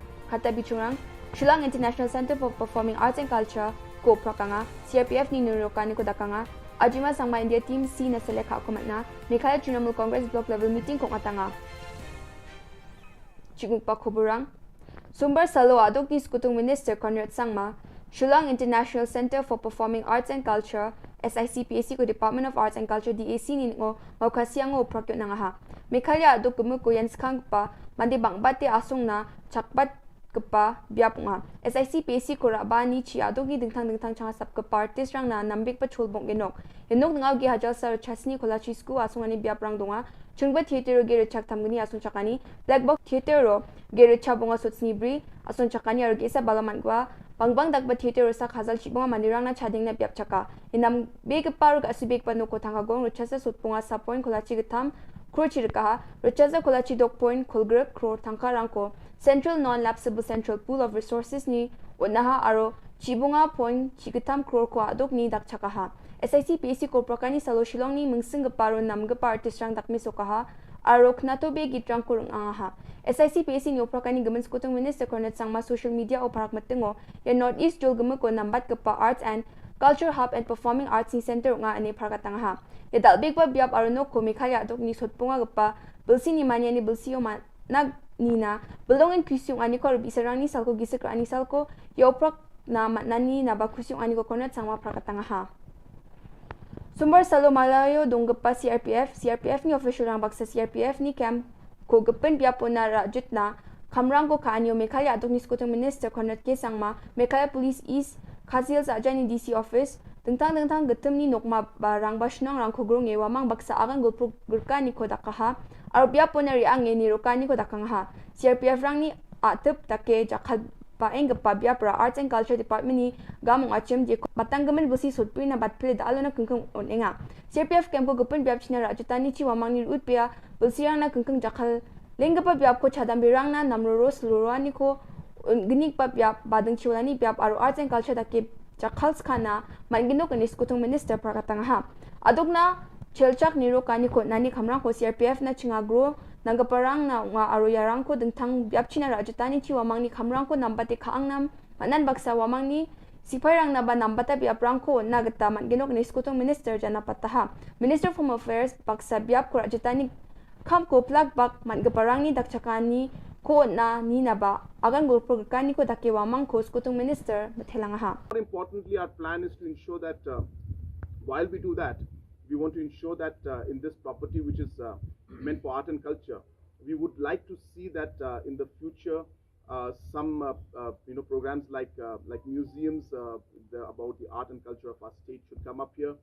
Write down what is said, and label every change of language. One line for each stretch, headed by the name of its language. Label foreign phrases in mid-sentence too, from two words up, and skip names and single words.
Garo: Kata bichurang, Shillong International Center for Performing Arts and Culture, ko prakanga, CRPF ni nurukan ni ko dakanga, Ajima Sangma India Team C na seleka ako matna, Mikaya Trinamool Congress
English: Block Level Meeting
Garo: kong atanga. Chigmuk pa Khuborang, Sumber Salo adok ni Skutung Minister Conrad Sangma, Shillong International Center for Performing Arts and Culture, SICPAC ko Department of Arts and Culture DAC ni ngo maukasiang ngo prakyo na nga ha. Mekalya adok gumu ko yan skang pa mandi bang bate asong na chakbat kepa biap nga. SICPAC ko raba ni chi adok ni dingtang changa sap ke artist rang na nambik pa chulbong genok. Genok ngaw gi hajal sar chasni kola chisku asong ani biap rang donga. Chungba theater ge rechak tamgani asong chakani.
English: Black box theater
Garo: ro ge rechabonga sotsni bri asong chakani ar gesa balaman gwa. Bangbang dagba theater sa khazal chibonga mandirang na chading na biap chaka. Inam big paruk asibik panu ko thanga gong ruchasa sutpunga sa point kolachi gitam kruchi rikaha ruchasa kolachi dok point kulgre kro thangka rangko Central Non-Lapsable Central Pool of Resources ni unaha aro chibonga point chigitam kro ko adok ni dak chakaha. SICPAC ko prakani salo Shillong ni mungsing paro namga artist rang dakmi sokaha aro knato be gitrang kurung angaha. SICPAC ni oprakani gaman skutung Minister Conrad Sangma
English: social media
Garo: o parak matengo ya Northeast jol gamu ko nambat kepa
English: Arts and Culture Hub and Performing Arts
Garo: ni Center nga ani parakatanga. Ya dalbig pa biap aruno ko mikaya dok ni sotpunga gapa bilsi ni manya ni bilsi o nag nina belongin kusyong ani ko bisarang ni salko gisik ani salko ya oprak na matnani na bakusyong ani ko Conrad Sangma parakatanga ha. Sumber Salo Malayo donggapa CRPF ni official rang baksa CRPF ni camp ko gapen biapo na rajut na kamrang ko kaanyo Mekalya adok ni skutung Minister Conrad K. Sangma Mekalya Police East Kazil sa ajan ni
English: DC office
Garo: tentang getem ni nokma barang basnong rang ko grong wamang baksa akan gulpro gurka ni ko dakaha ar biapo na riang ni rokani ko dakangha CRPF rang ni atep take jakal paeng gapa biapra Arts and Culture Department ni gamong achem di batanggamen busi sutpui na batpile dalo na kengkeng onenga CRPF camp ko gapen biap china rajutani chi wamang ni utpia bulsirang na kengkeng jakal lenggapa biap ko chadam birang na namroros lurani ko genik pa biap badeng chiwalani biap aro Arts and Culture dake jakal skana mangino kenis kutung Minister prakatanga adok na chelchak niro kani ko nani kamrang ko CRPF na chingagro nanggaparang na nga aro yarang ko dengtang biap china rajutani chi wamang ni kamrang ko nambate kaangnam manan baksa wamang ni sipairang na ba nambata biap rang ko nagata mangino kenis kutung Minister jana pataha Minister of Home Affairs baksa biap ko rajutani kam ko plug bak manggaparang ni dakchakani ko na ni na ba agan gulpur kani ko dake wamang ko skutung minister methelang ha.
English: More importantly, our plan is to ensure that while we do that, we want to ensure that in this property, which is meant for art and culture, we would like to see that in the future, some programs like museums about the art and culture of our state should come up here.